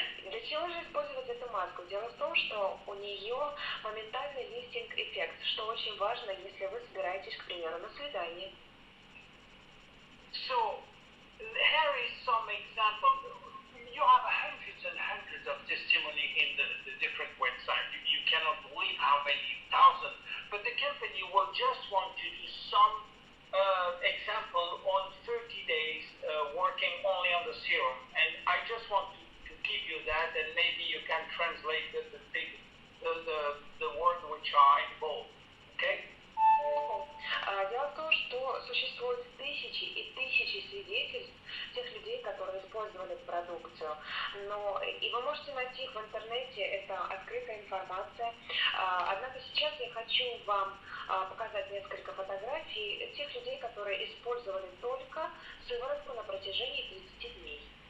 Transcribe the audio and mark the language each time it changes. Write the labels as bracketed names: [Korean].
[Russian] Для чего же использовать эту маску? Дело в том, что у нее моментальный лифтинг-эффект, что очень важно, если вы собираетесь, к примеру, на свидание. [English] So, here is some example. You have hundreds and hundreds of testimony in the different websites. You cannot believe how many thousands. But the company will just want to do some example on 30 days working only on the serum. And I just want to give you that, and maybe you can translate the word which are involved. Okay? [Russian] Дело в том, что существуют тысячи и тысячи свидетельств, тех людей, которые использовали эту продукцию. Но и вы можете найти их в интернете, это открытая информация. Однако сейчас я хочу вам показать несколько фотографий тех людей, которые использовали только сыворотку на протяжении 30 дней.